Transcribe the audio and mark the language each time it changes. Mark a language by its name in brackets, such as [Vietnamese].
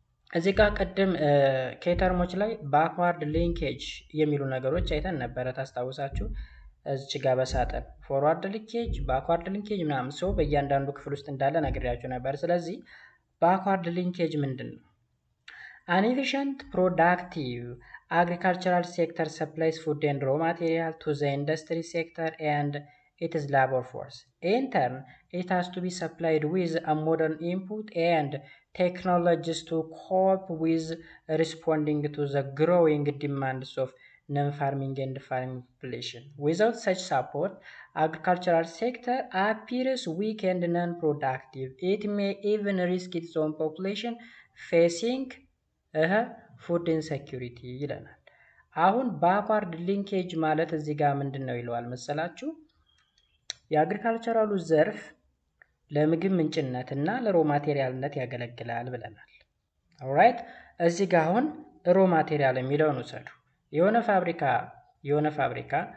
[Amharic] እዚህ ጋር ቀደም ኬተርሞች ላይ ባክዋርድ ሊንኬጅ የሚሉ ነገሮች አይተን ነበረ ታስታውሳችሁ። እዚህ ጋር በሳጥን ፎርዋርድ ሊንኬጅ፣ ባክዋርድ ሊንኬጅ ምናምን ሰው በእያንዳንዱ ክፍል ውስጥ እንዳለ ነግሬያችሁ ነበር። ስለዚህ ባክዋርድ ሊንኬጅ ምንድን ነው? [English] An efficient, productive agricultural sector supplies food and raw material to the industry sector and its labor force. In turn, it has to be supplied with a modern input and technologies to cope with responding to the growing demands of non-farming and farming population. Without such support, agricultural sector appears weak and non-productive. It may even risk its own population facing [Amharic] ፉድ ኢንሴኪሪቲ ይለናል። አሁን ባክዋርድ ሊንኬጅ ማለት እዚህ ጋር ምንድን ነው ይለዋል መሰላችሁ? የአግሪካልቸራሉ ዘርፍ ለምግብ ምንጭነትና ለሮ ማቴሪያልነት ያገለግላል ብለናል። ኦልራይት፣ እዚህ ጋር አሁን ሮ ማቴሪያል የሚለውን ውሰዱ። የሆነ ፋብሪካ